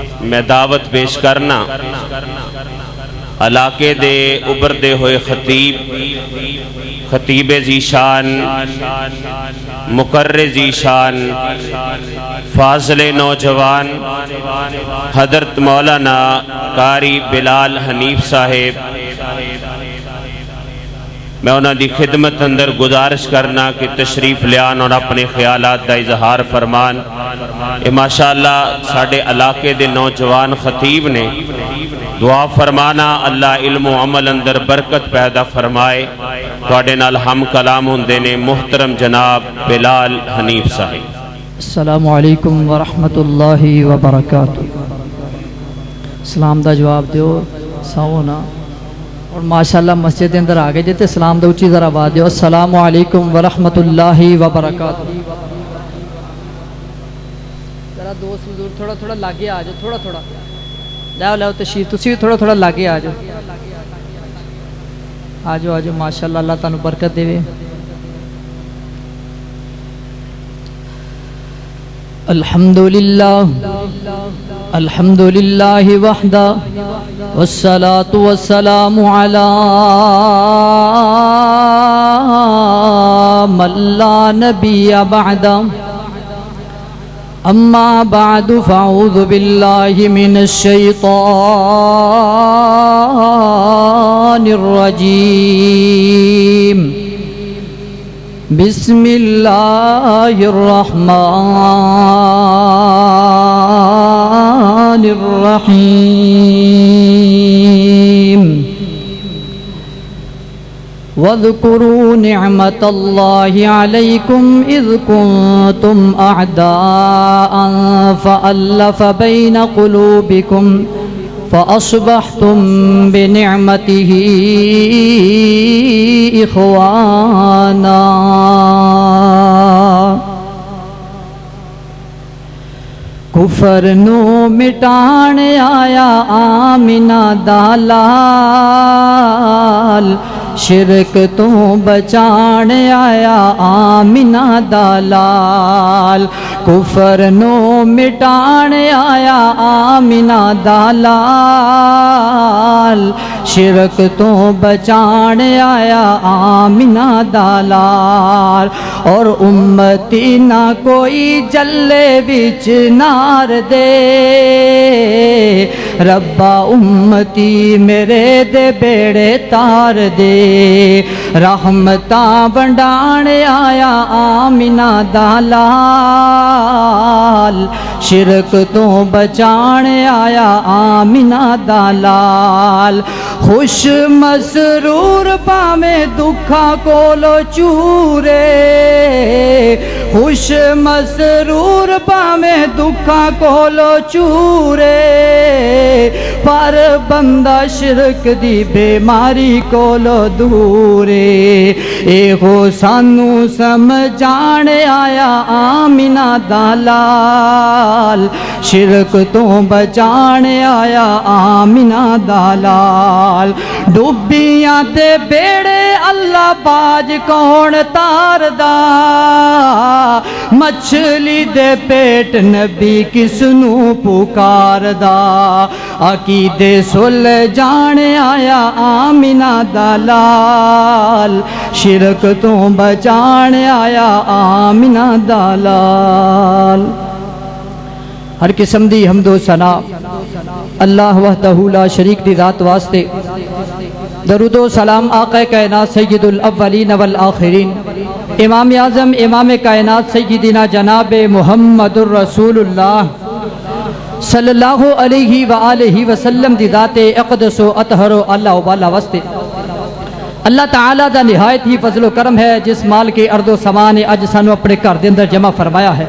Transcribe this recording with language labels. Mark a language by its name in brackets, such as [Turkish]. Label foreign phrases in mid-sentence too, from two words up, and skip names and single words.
[Punjabi] میں دعوت پیش کرنا علاقے دے ابھردے ہوئے خطیب ذیشان، مقرر ذیشان، فاضل نوجوان حضرت مولانا قاری بلال حنیف صاحب، میں انہاں دی خدمت اندر گزارش کرنا کہ تشریف لیان اور اپنے خیالات دا اظہار فرمان۔ ماشاءاللہ ساڑھے علاقے دے نوجوان خطیب نے دعا فرمانا اللہ علم و عمل اندر برکت پیدا فرمائے۔ تواڈے نال ہم کلام ہوندے نے محترم جناب بلال حنیف صاحب۔ [Arabic] السلام علیکم ورحمۃ اللہ وبرکاتہ۔ [Punjabi] سلام دا جواب دیو ساونا اور ماشاءاللہ مسجد کے اندر آگے جیتے سلام دا اچھی ذرا آواز دیو [Arabic] السلام علیکم ورحمۃ اللہ وبرکاتہ۔ [Punjabi] ذرا دوست حضور تھوڑا تھوڑا لاگے آ جاؤ، تھوڑا تھوڑا لو تشریف، تسی بھی تھوڑا تھوڑا لاگے آ جاؤ، آ جاؤ ماشاءاللہ اللہ تعالیٰ برکت دے۔ [Arabic] الحمدللہ الحمدللہ وحدہ والصلاة والسلام علی من لا نبی بعدہ، اما بعد فاعوذ باللہ من الشیطان الرجیم، بسم اللہ الرحمن الرحیم، واذکروا نعمت اللہ علیکم اذ کنتم اعداء فألف بین قلوبکم فأصبحتم بنعمته إخوانا۔ [Punjabi] کفر نو مٹان آیا آمینہ دالال، شرک تو بچان آیا آمینہ دالال، کفر نو مٹان آیا آمینہ دالال، شرک تو بچان آیا آمینہ دالال، اور امتی نہ کوئی جلے وچ نار دے، ربا امتی میرے دے بیڑے تار دے، رحمتاں بنڈان آیا آمینہ دالال، شرک تو بچان آیا آمینہ دالال، خوش مسرور پامے دکھا کولو چورے، خوش مسرور پامے دکھا کولو چورے، پر بندہ شرک دی بیماری کولو دورے، اے ہو سانو سمجھان آیا آمینہ دالال، شرک تو بچان آیا آمینہ دالال، ڈوبیاں تے بیڑے اللہ باج کون تار دا، مچھلی دے پیٹ نبی کس نو پکار دا، عقیدے سل جان آیا آمینہ دالال، شرک تو بچان آیا آمینہ دالال۔ ہر قسم دی حمد و ثنا [Arabic] اللہ وحدہ لا شریک [Punjabi] دی ذات واسطے، درود و سلام آقا کائنات [Arabic] سید الاولین والآخرین، [Punjabi] امام اعظم امام کائنات سیدنا جناب محمد الرسول اللہ [Arabic] صلی اللہ علیہ وآلہ وسلم [Punjabi] دی ذات اقدس و اطہر و اللہ والا واسطے، اللہ تعالیٰ دا نہایت ہی فضل و کرم ہے جس مال کے ارض و سما نے اج سانو اپنے گھر دے اندر جمع فرمایا ہے۔